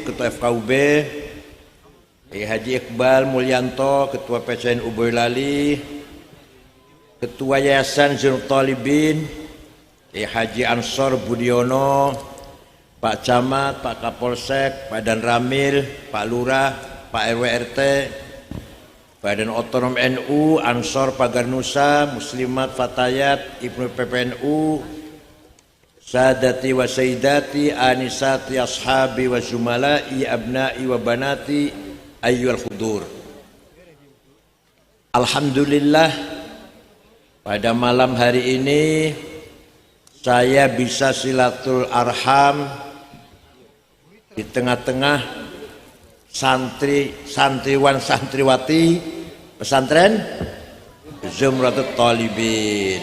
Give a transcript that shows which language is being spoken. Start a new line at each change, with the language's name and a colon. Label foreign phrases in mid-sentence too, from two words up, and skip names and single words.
Indonesian: Ketua FKUB, Kiai Haji Iqbal Mulyanto, Ketua PCNU Boyolali, Ketua Yayasan Zainul Talibin, Kiai Haji Ansor Budiono, Pak Camat, Pak Kapolsek, Pak Dan Ramil, Pak Lurah, Pak RW RT, Badan Otonom NU, Ansor Pagar Nusa, Muslimat Fatayat, Ibnu PPNU,
Arabic: سادتي وسيداتي، آنساتي، أصحابي وزملائي، أبنائي وبناتي، أيها الحضور.
Indonesian: Alhamdulillah, pada malam hari ini saya bisa
Arabic: صلة الأرحام
Indonesian: di tengah-tengah santriwan santriwati pesantren Zumratut Talibin.